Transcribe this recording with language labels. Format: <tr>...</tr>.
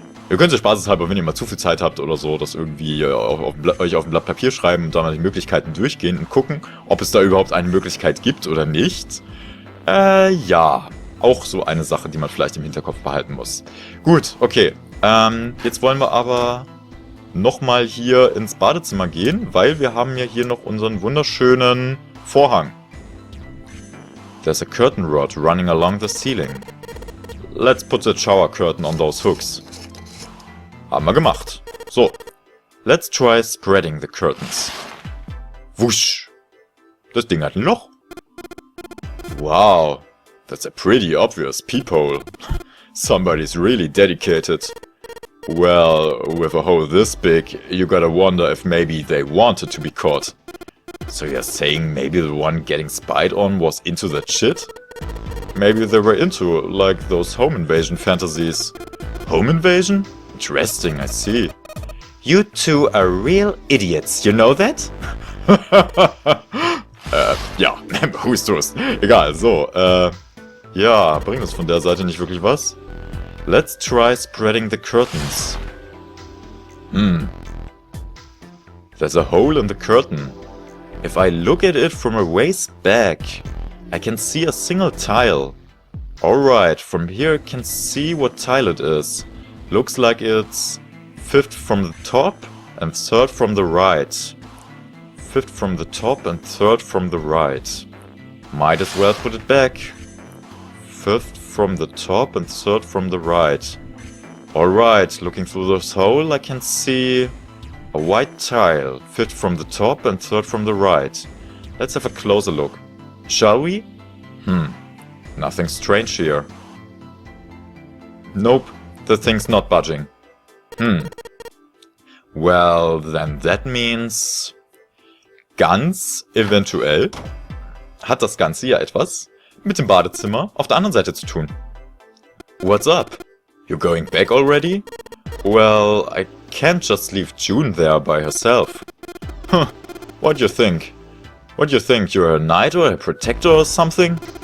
<de>Ihr könnt ja spaßeshalber, wenn ihr mal zu viel Zeit habt oder so, das irgendwie euch auf ein Blatt Papier schreiben und dann mal die Möglichkeiten durchgehen und gucken, ob es da überhaupt eine Möglichkeit gibt oder nicht. Ja, auch so eine Sache, die man vielleicht im Hinterkopf behalten muss. Gut, okay. Jetzt wollen wir aber nochmal hier ins Badezimmer gehen, weil wir haben ja hier noch unseren wunderschönen Vorhang.</de> <en>There's a curtain rod running along the ceiling. Let's put the shower curtain on those hooks.</en> <de>Haben wir gemacht.</de> <en>So, let's try spreading the curtains. Wusch.</en> <de>Das Ding hat ein Loch.</de> <en>Wow, that's a pretty obvious peephole. Somebody's really dedicated. Well, with a hole this big, you gotta wonder if maybe they wanted to be caught. So you're saying maybe the one getting spied on was into that shit? Maybe they were into, like, those home invasion fantasies. Home invasion? Interesting, I see. You two are real idiots, you know that? Ja, who's toast?</en> <de>Egal, so, ja, bringt uns von der Seite nicht wirklich was.</de> <en>Let's try spreading the curtains. There's a hole in the curtain. If I look at it from a ways back, I can see a single tile. Alright, from here I can see what tile it is. Looks like it's 5th from the top and 3rd from the right. 5th from the top and 3rd from the right. Might as well put it back. 5th from the top and 3rd from the right. Alright, looking through this hole I can see a white tile. 5th from the top and 3rd from the right. Let's have a closer look. Shall we? Nothing strange here. Nope, the thing's not budging. Well, then that means...</en> <de>Ganz eventuell hat das Ganze ja etwas mit dem Badezimmer auf der anderen Seite zu tun.</de> <en>What's up? You're going back already? Well, I can't just leave June there by herself. Huh, what do you think? What do you think, you're a knight or a protector or something?</en>